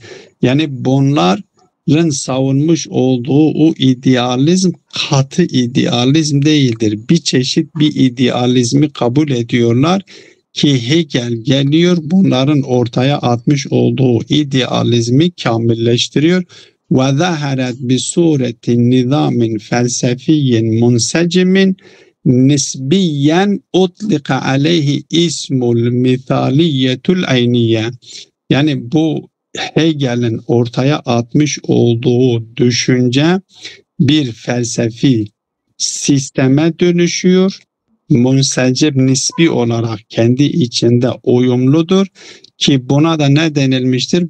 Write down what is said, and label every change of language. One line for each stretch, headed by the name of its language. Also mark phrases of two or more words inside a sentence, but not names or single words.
Turkish: Yani bunların savunmuş olduğu o idealizm katı idealizm değildir. Bir çeşit bir idealizmi kabul ediyorlar ki Hegel geliyor bunların ortaya atmış olduğu idealizmi kamilleştiriyor.
Arabic: وَظَهَرَتْ بِسُورَةِ نِظَامٍ فَلْسَفِيٍّ مُنْسَجِمٍ نِسْبِيًّا اُطْلِقَ عَلَيْهِ اِسْمُ الْمِثَالِيَّةُ الْعَيْنِيَّةِ.
Turkish: Yani bu Hegel'in ortaya atmış olduğu düşünce bir felsefi sisteme dönüşüyor. Munsecib nisbi olarak kendi içinde uyumludur ki buna da ne denilmiştir?